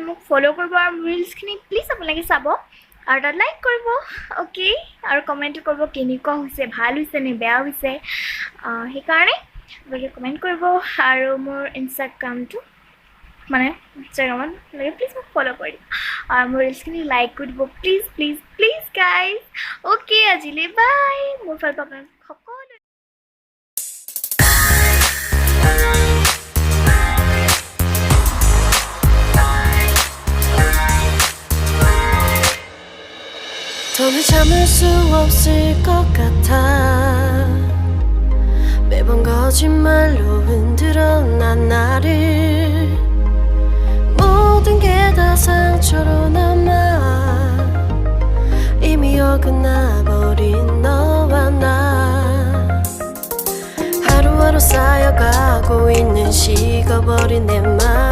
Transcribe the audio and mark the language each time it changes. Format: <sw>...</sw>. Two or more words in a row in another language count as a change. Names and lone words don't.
<as>মোক ফ'ল' কৰিব আৰু মোৰ ৰিলচখিনি প্লিজ আপোনালোকে চাব আৰু তাত লাইক কৰিব অ'কে আৰু কমেণ্টো কৰিব কেনেকুৱা হৈছে ভাল হৈছে নে বেয়া হৈছে সেইকাৰণে আপোনালোকে কমেণ্ট কৰিব আৰু মোৰ ইনষ্টাগ্ৰামটো মানে ইনষ্টাগ্ৰামত আপোনালোকে প্লিজ মোক ফ'ল' কৰি দিব আৰু মোৰ ৰিলচখিনি লাইক কৰি দিব</as> <en>please please please guys okay</en> <as>আজিলৈ বাই মোৰ ফালৰ পৰা আপোনালোক সকলো</as> <ko>더는 참을 수 없을 것 같아 매번 거짓말로 흔들어 난 나를 모든 게 다 상처로 남아 이미 어긋나버린 너와 나 하루하루 쌓여가고 있는 식어버린 내 맘</ko>